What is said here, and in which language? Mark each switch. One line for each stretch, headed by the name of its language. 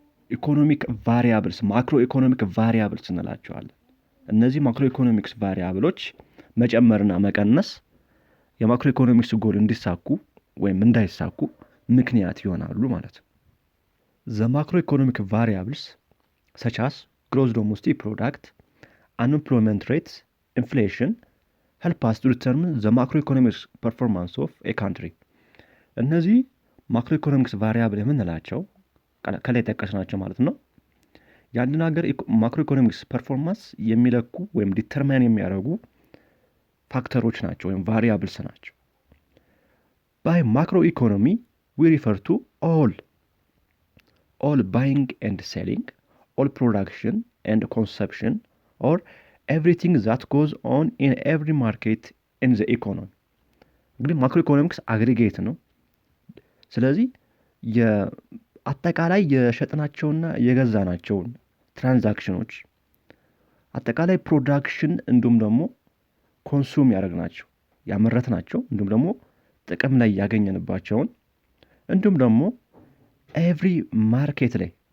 Amharic: ኢኮኖሚክ ቫሪያብልስ፣ ማክሮ ኢኮኖሚክ ቫሪያብልስ እንላቸዋለን። እነዚህ ማክሮ ኢኮኖሚክስ ቫሪያብሎች መጨመርና መቀነስ የማክሮ ኢኮኖሚክስ ጎል እንዲሳኩ ወይም እንዳይሳኩ ምክንያት ይሆናሉ ማለት ነው።
English: The macroeconomic variables such as gross domestic product, unemployment rates, inflation help us to determine the macroeconomics performance of a country.
Amharic: እነዚህ ማክሮኢኮኖሚክስ ቫሪያብል የምንላቸው ከላይ ጠቀስናቸው ማለት ነው። የአንድን ሀገር ማክሮኢኮኖሚክስ ፐርፎርማንስ የሚለኩ ወይም ዲተርማይን የሚያደርጉ ፋክተሮች ናቸው ወይም ቫሪያብልስ ናቸው።
English: By macroeconomy we refer to all buying and selling, all production and consumption, or everything that goes on in every market in the economy.
Amharic: እንግዲህ ማክሮኢኮኖሚክስ አግሪጌት ነው። ስለዚህ አጠቃላይ የሸጥናቸውና የገዛናቸውን ትራንዛክሽኖች፣ አጠቃላይ ፕሮዳክሽን እንዲሁም ደግሞ ኮንሱም ያደረግናቸው ያመረትናቸው እንዲሁም ደግሞ ጥቅም ላይ ያገኘንባቸውን እንዲሁም ደግሞ ኤቭሪ ማርኬት ላይ